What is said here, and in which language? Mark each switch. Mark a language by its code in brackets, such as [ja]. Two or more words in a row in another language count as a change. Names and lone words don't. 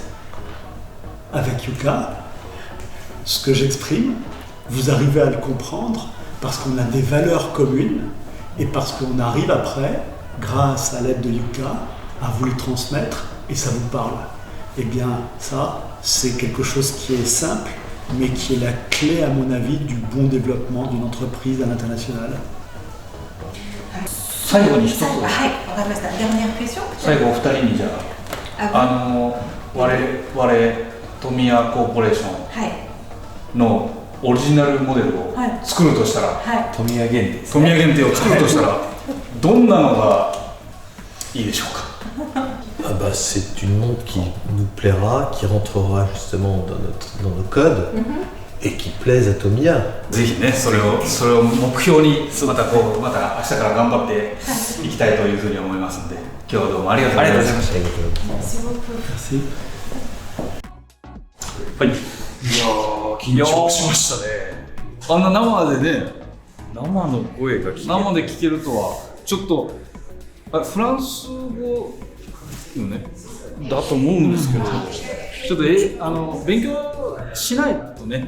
[fr] Avec Yuka, ce que j'exprime, vous arrivez à le comprendre parce qu'on a des valeurs communes et parce qu'on arrive après, grâce à l'aide de Yuka, à vous les transmettre et ça vous parle. Eh bien, ça, c'est quelque chose qui est simple, mais qui est la clé, à mon avis, du bon développement d'une entreprise à l'international. [ja] 最後に一つ、はい、わかりました。 [fr] dernière question。 [ja] 最後お二人にじゃあ、我々トミヤコーポレーションのオリジナルモデルを作るとしたら、富谷限定ですね。富谷限定を作るとしたら、どんなのがいいでしょうか。 [fr] Ah bah, c'est une montre qui nous plaira, qui rentrera justement dans nos codes et qui plaise à Tomiya. [ja] ぜひね、それを目標にまた明日から頑張っていきたいというふうに思いますので、今日はどうもありがとうございました。 [fr] Et donc, Merci beaucoup. Merci. [ja] はい。いやー緊張しましたね。あんな生でね、生の声が聞ける。生で聞けるとは、ちょっと、フランス語よね。だと思うんですけど、ちょっと勉強しないとね。